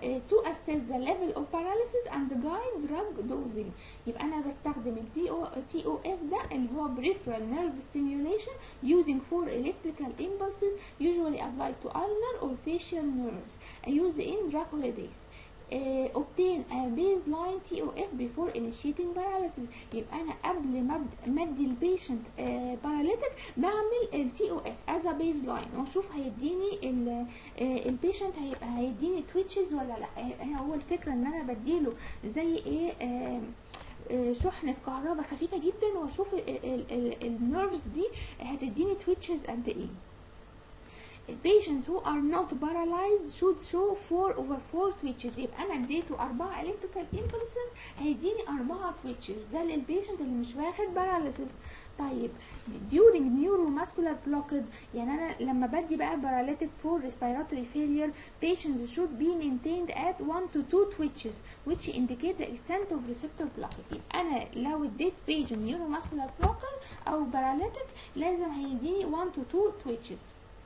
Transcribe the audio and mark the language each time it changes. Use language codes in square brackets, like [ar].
[en] to assess the level of paralysis and guide drug dosing. [ar] يبقى انا بستخدم TOF ده اللي هو [en] peripheral nerve stimulation using 4 electrical impulses usually applied to ulnar or facial nerves used in drug holidays. obtain a baseline TOF before initiating paralysis. [ar] يبقى انا قبل ما ادي البيشنت paralytic بعمل ال TOF [en] as a baseline [ar] واشوف هيديني البيشنت هيديني twitches ولا لا. هو الفكرة ان انا بديله زي ايه شحنة كهرباء خفيفة جدا، واشوف النيرفز دي هتديني twitches قد ايه. [en] Patients who are not paralyzed should show 4/4 twitches. [ar] يبقى انا اديته 4 electrical impulses هيديني 4 twitches، ده للبيشنت اللي مش واخد paralysis. [en] طيب during neuromuscular blockade، [ar] يعني انا لما بدي بقى [en] paralytic for respiratory failure patients should be maintained at 1 to 2 twitches which indicate the extent of receptor blockade. [ar] يبقى انا لو اديت patient neuromuscular blockade او paralytic لازم هيديني 1 to 2 twitches.